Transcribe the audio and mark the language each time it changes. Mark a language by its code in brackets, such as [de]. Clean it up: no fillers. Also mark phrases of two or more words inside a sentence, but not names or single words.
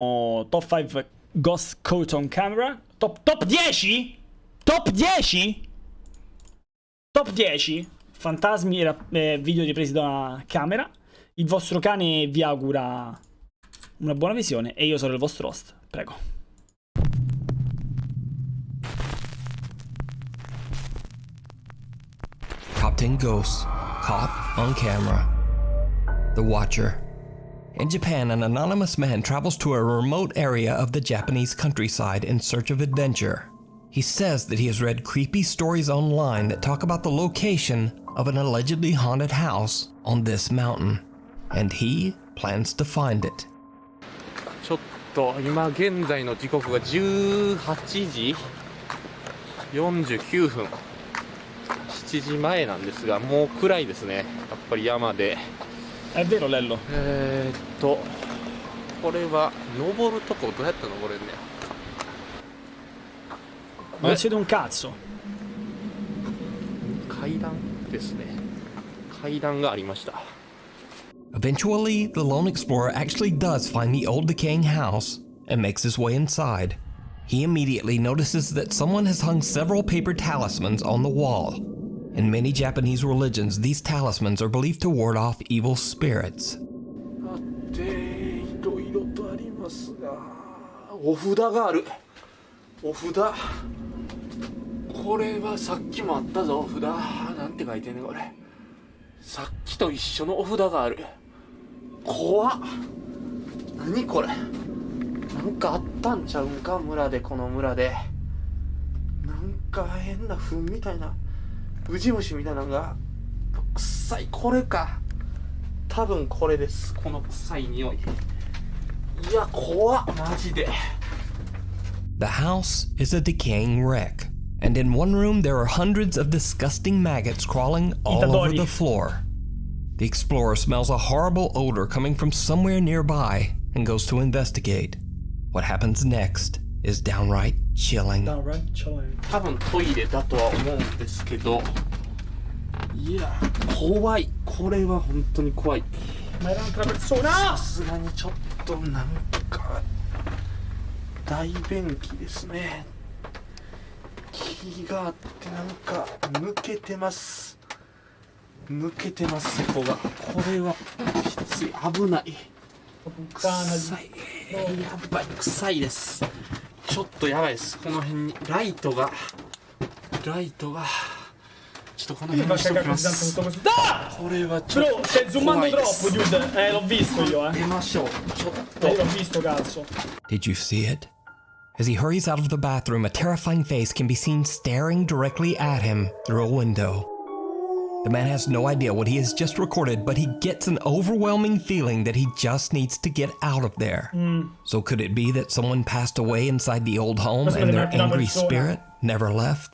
[en] Top 5 ghost caught on camera. Top 10? Top 10? [it] Top 10 fantasmi e video ripresi da una camera. Il vostro cane vi augura una buona visione e io sarò il vostro host. Prego. [en] Top 10 ghosts caught on camera. The Watcher. In Japan, an anonymous man travels to a remote area of the Japanese countryside in search of adventure. He says that he has read creepy stories online that talk about the location of an allegedly haunted house on this mountain, and he plans to find it. [ja] ちょっと今現在の時刻が18時49分、7時前なんですが、もう暗いですね。やっぱり山で。 [it] È vero, Lello? [ja] これは登るとこどうやって登れんねや。 [it] Non si vede un cazzo. [ja] 階段ですね。階段がありました。 [en] Eventually, the lone explorer actually does find the old decaying house and makes his way inside. He immediately notices that someone has hung several paper talismans on the wall. In many Japanese religions, these talismans are believed to ward off evil spirits. [ja] いろいろとありますが、お札がある。お札。これはさっきもあったぞ、お札。なんて書いてんねんこれ。さっきと一緒のお札がある。怖っ。何これ。なんかあったんちゃうんか、村で、この村で。なんか変な糞みたいな、ウジ虫みたいなのが、臭い。これか。多分これです。この臭い匂い。いや、怖っ、マジで。 The house is a decaying wreck, and in one room there are hundreds of disgusting maggots crawling all over the floor. The explorer smells a horrible odor coming from somewhere nearby and goes to investigate. What happens next is downright chilling. 多分トイレだとは思うんですけど、いや、怖い。これは本当に怖い。さすがにちょっとなんか大便器ですね。気があってなんか抜けてます。抜けてます、そこが。これはきつい。危ない。臭い。やばい。臭いです。ちょっとやばいです。この辺にライトがちょっとこの辺にしておきます。これはちょっと [it] stai zoomando troppo, dude. L'ho visto io, [ja] 出ましょう。ちょっと [it] Io l'ho visto, cazzo. [en] Did you see it? As he hurries out of the bathroom, a terrifying face can be seen staring directly at him through a window. The man has no idea what he has just recorded, but he gets an overwhelming feeling that he just needs to get out of there. So could it be that someone passed away inside the old home and their angry spirit never left?